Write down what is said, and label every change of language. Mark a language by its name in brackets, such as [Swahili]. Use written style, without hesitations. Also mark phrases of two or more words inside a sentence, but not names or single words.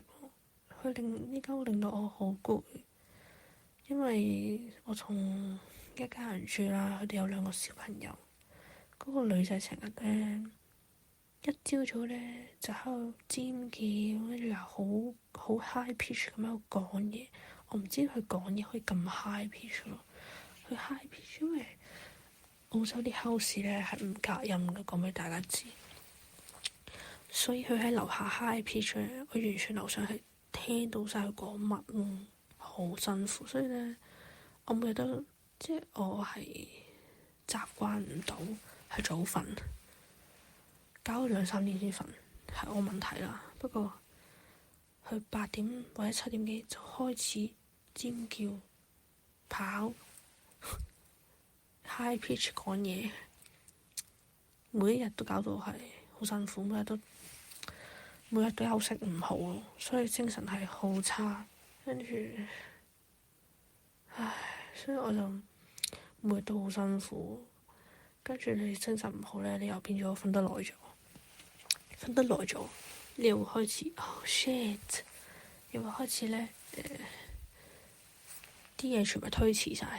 [Cantonese] 佢呢間屋令到我好攰，因為我同一家人住啦，佢哋有2個小朋友。嗰個女仔成日咧一朝早咧就喺度尖叫，跟住又好 [English] high pitch [Cantonese] 咁喺度講嘢。我唔知佢講嘢可以咁 [English] high pitch [Cantonese] 咯。佢 [English] high pitch [Cantonese] 因為澳洲啲 house 咧係唔隔音嘅，講俾大家知。所以佢喺樓下 [English] high pitch [Cantonese] 咧，我完全樓上係聽到晒佢講乜咯，好辛苦。所以咧，我每日都即係我係習慣唔到係早瞓，搞到2-3點先瞓，係我問題啦。不過佢8點或者7點幾就開始尖叫、跑、 [English] high pitch [Cantonese] 講嘢，每一日都搞到係好辛苦，每日都休息唔好咯，所以精神係好差。跟住，所以我就每日都好辛苦。跟住你精神唔好咧，你又變咗瞓得耐咗，你又會開始shit，又會開始咧啲嘢全部推遲晒。